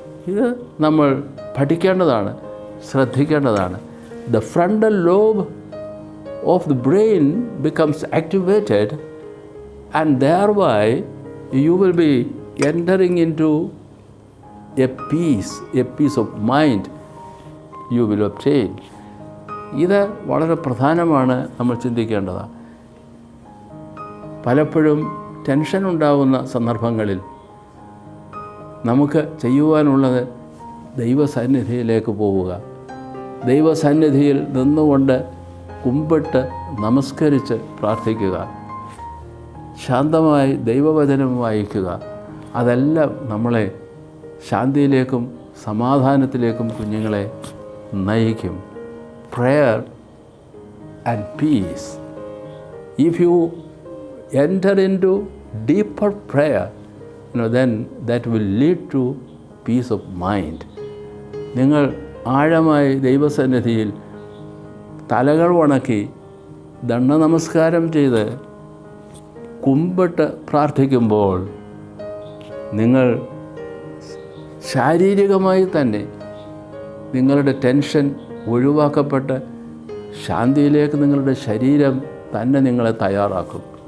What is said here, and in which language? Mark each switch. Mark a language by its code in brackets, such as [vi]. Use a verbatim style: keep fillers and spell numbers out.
[ml] ഇത് നമ്മൾ പഠിക്കേണ്ടതാണ്, ശ്രദ്ധിക്കേണ്ടതാണ്. [en] The frontal lobe of the brain becomes activated and thereby you will be entering into a peace, a peace of mind you will obtain. [ml] ഇത് വളരെ പ്രധാനമാണ്, നമ്മൾ ചിന്തിക്കേണ്ടതാണ്. പലപ്പോഴും ടെൻഷൻ ഉണ്ടാകുന്ന സന്ദർഭങ്ങളിൽ നമുക്ക് ചെയ്യുവാനുള്ളത് ദൈവസന്നിധിയിലേക്ക് പോവുക, ദൈവസന്നിധിയിൽ നിന്നുകൊണ്ട് കുമ്പിട്ട് നമസ്കരിച്ച് പ്രാർത്ഥിക്കുക, ശാന്തമായി ദൈവവചനം വായിക്കുക. അതെല്ലാം നമ്മളെ ശാന്തിയിലേക്കും സമാധാനത്തിലേക്കും കുഞ്ഞുങ്ങളെ നയിക്കും. [en] Prayer and peace. If you enter into deeper prayer, you know, then that will lead to peace of mind. [ml] നിങ്ങൾ ആഴമായി ദൈവസന്നിധിയിൽ തലകൾ വണക്കി ദണ്ഡ നമസ്കാരം ചെയ്ത് കുമ്പിട്ട് പ്രാർത്ഥിക്കുമ്പോൾ നിങ്ങൾ ശാരീരികമായി തന്നെ നിങ്ങളുടെ ടെൻഷൻ ഒഴിവാക്കപ്പെട്ട് ശാന്തിയിലേക്ക് നിങ്ങളുടെ ശരീരം തന്നെ നിങ്ങളെ തയ്യാറാക്കും.